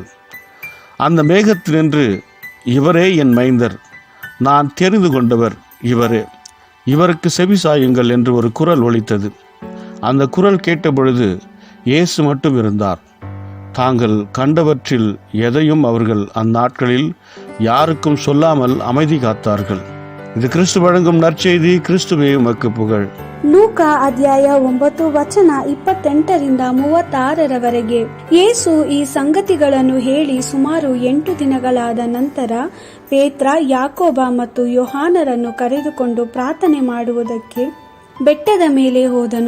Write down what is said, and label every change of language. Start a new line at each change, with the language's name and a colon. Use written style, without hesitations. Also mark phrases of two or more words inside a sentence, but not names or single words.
Tamil: அந்த மேகத்தினின்று, இவரே என் மைந்தர், நான் தெரிந்து கொண்டவர் இவரே, இவருக்கு செவிசாயுங்கள் என்று ஒரு குரல் ஒலித்தது. அந்த குரல் கேட்டபொழுது இயேசு மட்டும் இருந்தார். தாங்கள் கண்டவற்றில் எதையும் அவர்கள் அந்நாட்களில் யாருக்கும் சொல்லாமல் அமைதி காத்தார்கள். இது கிறிஸ்து வழங்கும் நற்செய்தி. கிறிஸ்துவே உமக்கு புகழ்.
Kannada: ಲೂಕ ಅಧ್ಯಾಯ 9 ವಚನ 28-36 ಯೇಸು ಈ ಸಂಗತಿಗಳನ್ನು ಹೇಳಿ ಸುಮಾರು 8 ದಿನಗಳಾದ ನಂತರ ಪೇತ್ರ, ಯಾಕೋಬ ಮತ್ತು ಯೋಹಾನರನ್ನು ಕರೆದುಕೊಂಡು ಪ್ರಾರ್ಥನೆ ಮಾಡುವುದಕ್ಕೆ ಬೆಟ್ಟದ ಮೇಲೆ ಹೋದನು.